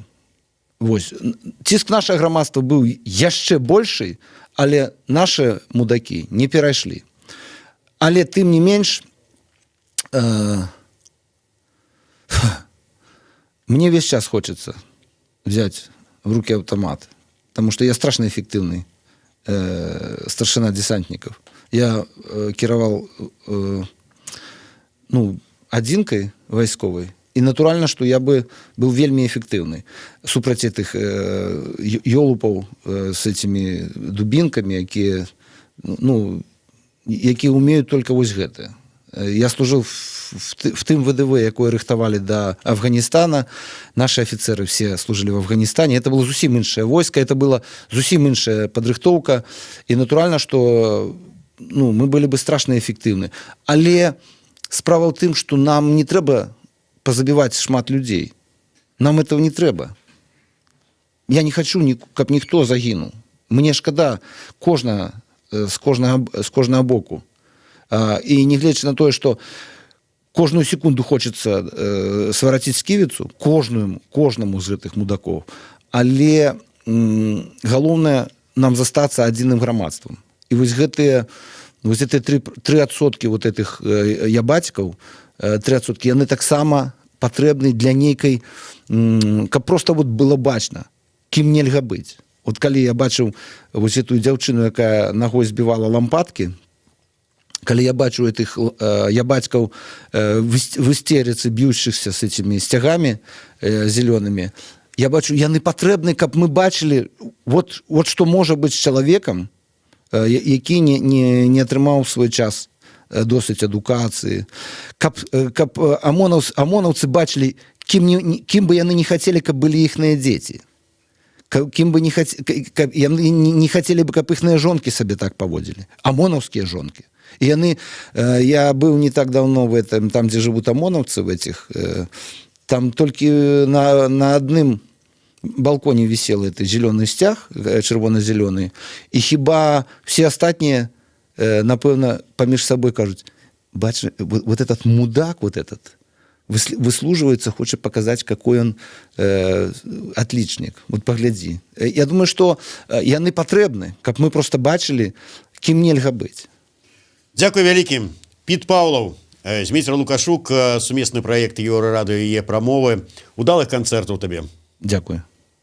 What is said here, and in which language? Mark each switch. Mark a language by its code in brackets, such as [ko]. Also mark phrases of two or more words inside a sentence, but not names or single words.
[be] Вось. Ціск нашага грамадства быў яшчэ большы, але наши мудакі не перайшлі. Але тым не менш, [ru] мне весь час хочется взять в руки автомат, потому что я страшно эффективный старшина десантников. [be] Я кіраваў адзінкай вайсковай, [ru] и натурально, что я бы был вельми эффективный супраць этих ёлупаў с этими дубинками, якія умеют только вось гэта. Я служил в тым ВДВ, якое рыхтавалі до Афганистана. Наши офицеры все служили в Афганистане. [be] Это было зусім іншае войска, это была зусім іншая падрыхтоўка. [ru] И натурально, что мы были бы страшно эффективны. [be] Але справа ў тым, что нам не трэба позабивать шмат людей. [ru] Нам этого не трэба. [be] Я не хочу, каб ніхто загінуў. Мне шкада з кожнага боку. І не гледзячы на тое, што кожную секунду хочется свараціць сківіцу, кожнаму з гэтых мудакоў. Але галоўнае нам застацца адзіным грамадствам. І вось гэтыя 3% вот этих ябацькаў, 3%, яны таксама патрэбны для нейкай, каб просто вот было бачна, кім нельга быць. Вот калі я бачыў вось эту дзяўчыну, якая ногой збівала лампадкі, калі я бачу [ru] этих ябацькаў в истерице, бьющихся с этими стягами зелеными, [be] я бачу, яны патрэбны, каб мы бачылі, вот што можа быць з чалавекам, які не атрымаў свой час досыць адукацыі, каб амонаўцы бачылі, кім бы яны не хацелі, каб былі іхныя дзеці, кім бы яны не хацелі бы, каб іхныя жонкі сабе так паводзілі, амонаўскія жонкі. І яны, я быў [ru] не так давно в этом, [be] там, дзе жывуць амонаўцы, [ru] в этих, [be] там толькі на адным балконе [ru] висел этот зеленый стяг, червоно-зеленый, [be] і хіба все астатнія, напэўна, паміж сабой кажуць, бач, [ru] вот этот мудак, вот этот, выслуживается, хочет показать, какой он отличник. Вот погляди. [be] Я думаю, что яны патрэбны, каб мы просто бачылі, кім нельга быць. Дзякуй вялікі. Піт Паўлаў, Зміцер Лукашук, сумесны праект Еўрарадыё і Е-прамовы. Удалых канцэртаў табе. Дзякуй.